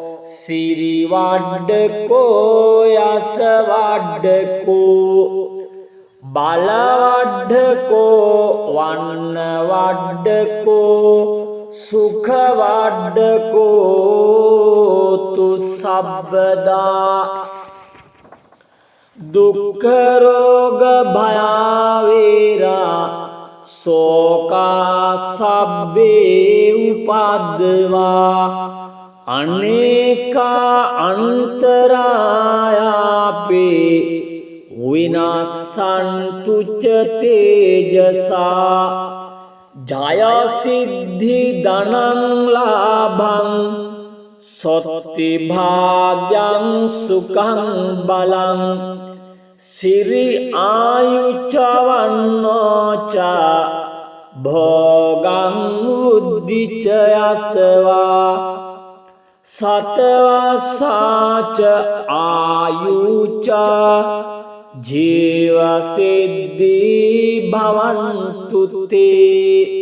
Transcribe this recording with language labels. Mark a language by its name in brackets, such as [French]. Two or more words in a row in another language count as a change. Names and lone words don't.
[Pali] සිරිවඩ්ඩකෝ යසවඩ්ඩකෝ බලවඩ්ඩකෝ වන්නවඩ්ඩකෝ සුඛවඩ්ඩකෝ තු සබ්බදා දුක්ඛ රෝග භයාවේරා සෝකා සබ්බේ උපද්දවා අනේකා අන්තරායාපේ විනාසන්තු ච තේජසා ජය සිද්ධි ධනං ලාභං සොත්ති භාග්‍යං සුඛං බලං සිරි ආයුච්ච වන්නෝච භෝගං උද්ධිච යසවා සතවසාච ආයුච්ච ජීව සිද්ධි භවන්තු තේ